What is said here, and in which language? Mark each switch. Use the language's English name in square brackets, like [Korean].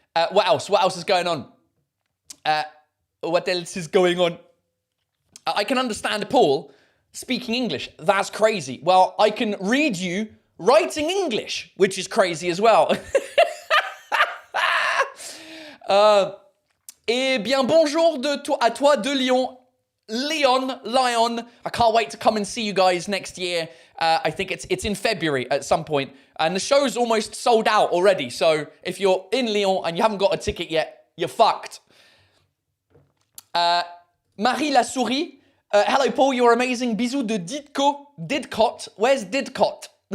[English] What else? What else is going on? What else is going on? I can understand Paul speaking English. That's crazy. Well, I can read you writing English, which is crazy as well. [French] Eh bien, bonjour à toi de Lyon. [English] Lion. I can't wait to come and see you guys next year. I think it's in February at some point. And the show's almost sold out already. So if you're in Lyon and you haven't got a ticket yet, you're fucked. Marie la souris. Hello, Paul. You're amazing. [French] Bisous de Didcot. [English] Where's Didcot?